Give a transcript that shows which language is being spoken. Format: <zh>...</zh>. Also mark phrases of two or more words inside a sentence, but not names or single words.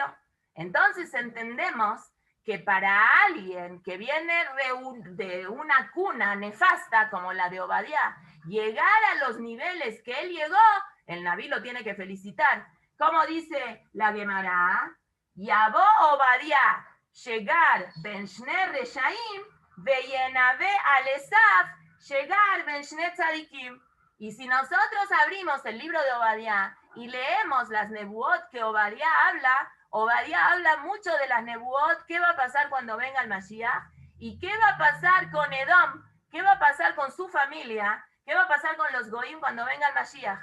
<es>Entonces entendemos que para alguien que viene de una cuna nefasta como la de Obadiah, llegar a los niveles que él llegó, el Naví lo tiene que felicitar. Como dice la Gemara, Yabó Obadiah, llegar</es> <he>ben Shne Reshaim, Veyenave Alesaf,</he> <es>llegar</es> <he>ben Shne Tzadikim.</he> <es>Y si nosotros abrimos el libro de Obadiah y leemos las nebuot que Obadiah habla mucho de las nebuot, qué va a pasar cuando venga el Mashiach, y qué va a pasar con Edom, qué va a pasar con su familia, qué va a pasar con los Goim cuando venga el Mashiach.</es>